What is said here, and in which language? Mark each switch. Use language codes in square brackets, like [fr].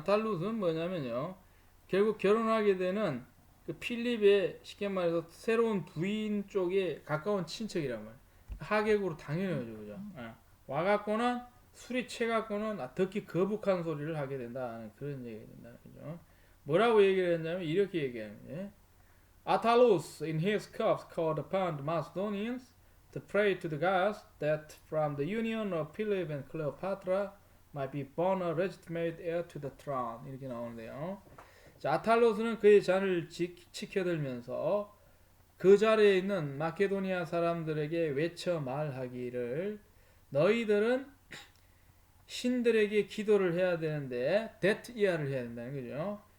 [ko] 아탈루스는 뭐냐면요, 결국 결혼하게 되는 그 필립의 쉽게 말해서 새로운 부인 쪽에 가까운 친척이란 말이에요. 하객으로 당연히 오죠, 그죠? 와갖고는 술이 취해갖고는 듣기 거북한 소리를 하게 된다는 그런 얘기가 된다는 거죠. 뭐라고 얘기를 했냐면 이렇게 얘기하는 거예요. [en] Attalus in his cups called upon the Macedonians to pray to the gods that from the union of Philip and Cleopatra might be born a legitimate heir to the throne. [ko] 이렇게 나오는데요. 자, 아탈로스는 그의 잔을 치켜들면서 그 자리에 있는 마케도니아 사람들에게 외쳐 말하기를, 너희들은 신들에게 기도를 해야 되는데 that year를 해야 된다는 거죠.